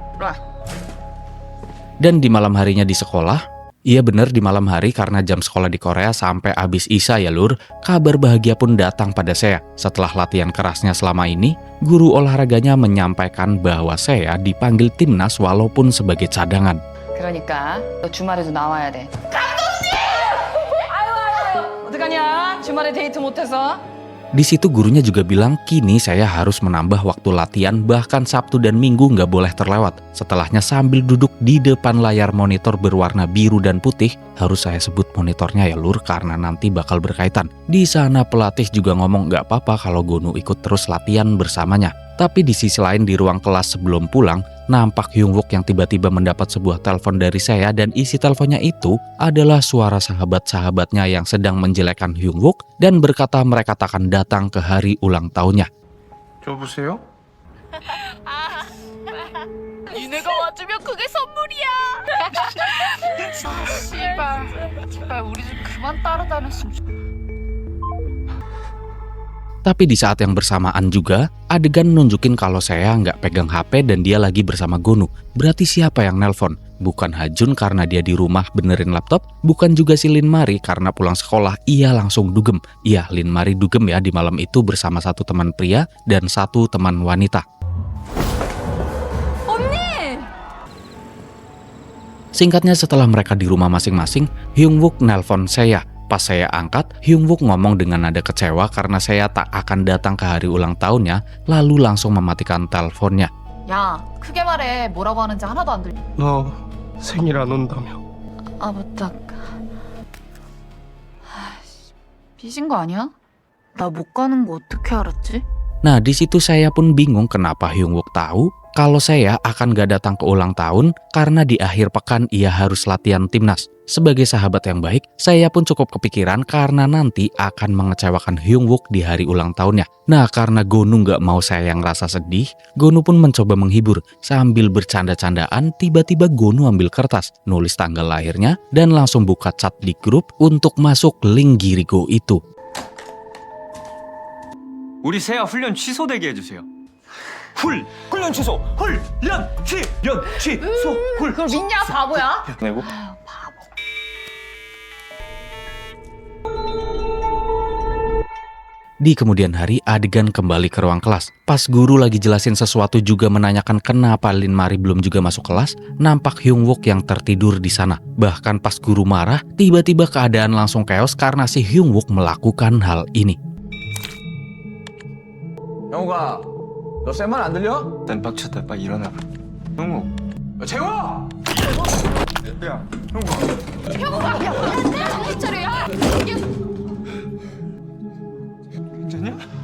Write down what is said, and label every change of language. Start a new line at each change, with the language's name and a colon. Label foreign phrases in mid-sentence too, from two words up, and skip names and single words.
Indonesian: Dan di malam harinya di sekolah, iya bener di malam hari karena jam sekolah di Korea sampai abis Isya ya lur, kabar bahagia pun datang pada Seo. Setelah latihan kerasnya selama ini, guru olahraganya menyampaikan bahwa Seo dipanggil timnas walaupun sebagai cadangan.
Korean: 그러니까 너 주말에도 나와야 돼. 감독님! 아유, 어떡하냐? 주말에 데이트 못해서?
Indonesian: Di situ gurunya juga bilang kini saya harus menambah waktu latihan, bahkan Sabtu dan Minggu nggak boleh terlewat. Setelahnya sambil duduk di depan layar monitor berwarna biru dan putih, harus saya sebut monitornya ya lur karena nanti bakal berkaitan. Di sana pelatih juga ngomong nggak apa-apa kalau Gonu ikut terus latihan bersamanya. Tapi di sisi lain di ruang kelas sebelum pulang, nampak Hyungwook yang tiba-tiba mendapat sebuah telepon dari Seo dan isi teleponnya itu adalah suara sahabat-sahabatnya yang sedang menjelekkan Hyungwook dan berkata mereka takkan datang ke hari ulang tahunnya.
Korean: 여보세요? 니네가 와주면 그게 선물이야. 씨발, 제발 우리 좀 그만 따라다녔으면 좋겠어.
Indonesian: Tapi di saat yang bersamaan juga, adegan nunjukin kalau Seo nggak pegang HP dan dia lagi bersama Gonu. Berarti siapa yang nelpon? Bukan Hajun karena dia di rumah benerin laptop, bukan juga si Lin Mari karena pulang sekolah ia langsung dugem. Iya, Lin Mari dugem ya di malam itu bersama satu teman pria dan satu teman wanita. Singkatnya setelah mereka di rumah masing-masing, Hyungwook nelpon Seo. Pas saya angkat, Hyungwook ngomong dengan nada kecewa karena saya tak akan datang ke hari ulang tahunnya, lalu langsung mematikan teleponnya.
Korean: 야, 크게 말해. 뭐라고 하는지 하나도 안 들려. 너 생일 안 온다며. 아, 맞다. 삐진 거 아니야? 나 못 가는 거 어떻게 알았지?
Indonesian: Nah, di situ saya pun bingung kenapa Hyung Wook tahu kalau saya akan gak datang ke ulang tahun karena di akhir pekan ia harus latihan timnas. Sebagai sahabat yang baik, saya pun cukup kepikiran karena nanti akan mengecewakan Hyung Wook di hari ulang tahunnya. Nah, karena Gonu gak mau saya yang rasa sedih, Gonu pun mencoba menghibur. Sambil bercanda-candaan, tiba-tiba Gonu ambil kertas, nulis tanggal lahirnya, dan langsung buka chat di grup untuk masuk link Girigo itu.
Korean: 우리 세아 훈련 취소되게 해주세요. 훈련 취소. 훈련 취소. 그걸 믿냐 바보야? 내고
Indonesian: Di kemudian hari, adegan kembali ke ruang kelas. Pas guru lagi jelasin sesuatu juga menanyakan kenapa Lin Mari belum juga masuk kelas, nampak Hyung Wook yang tertidur di sana. Bahkan pas guru marah, tiba-tiba keadaan langsung chaos karena si Hyung Wook melakukan hal ini.
Korean: 영우가, 너 쌤 말 안 들려? 난 빡쳤다. 빨리 일어나. 형우. 재호! 야, 정신 차려 야! 괜찮냐?